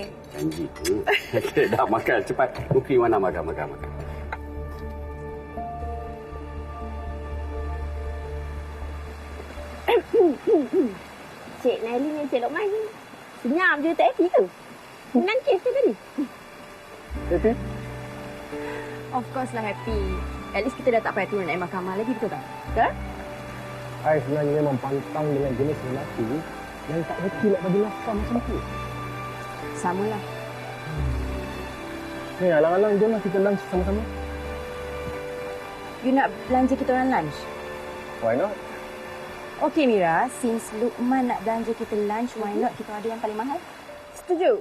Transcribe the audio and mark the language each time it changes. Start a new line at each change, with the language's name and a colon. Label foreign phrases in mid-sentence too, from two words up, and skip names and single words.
Malay: Okay, dah makan. Cepat. Mukri mana makan. Cik Naili dengan Cik Lokman ni senyap je, tak happy ke? Nangkis ke tadi? Happy?
English: Of course lah happy. At least
Malay: kita dah tak payah turun naik mahkamah lagi, betul tak? Betul? I sebenarnya memang pantang dengan jenis lelaki yang tak happy nak bagi nafkah macam tu. Sama lah. Ni, alang-alang jomlah kita lunch sama-sama. You nak belanja kita orang lunch?
English: Why not?
Malay: Okey Mira, since Luqman nak belanja kita lunch,
English: why not
Malay: kita order yang paling mahal? Setuju?